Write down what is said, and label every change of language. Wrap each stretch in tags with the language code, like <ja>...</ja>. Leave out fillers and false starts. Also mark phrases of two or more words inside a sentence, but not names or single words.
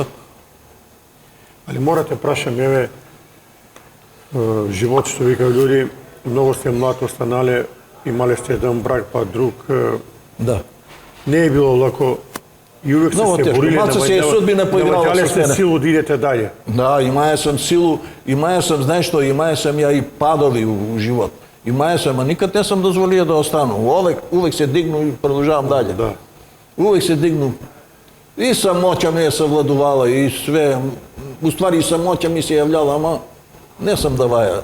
<mk>Али морате прашам, еве, живот што вика луѓе, многу сте млад останале, имале сте еден брак па друг, Да. не е било лако и увек Многу сте се тешко. бориле, Малце се е судбина поиграла намаѓале со сте мене. силу да идете даје. Да, имаја сам силу, имаја сам, знаеш што, имаја сам ја и падови у живот. Имаја сам, а никад не сам дозволија да остану. Увек се дигну и продолжавам даље. Да. Увек се дигну. И самоќа ме е savladovala и све. Уствари и самоќа ми се јављала, ама не сам даваја.</mk>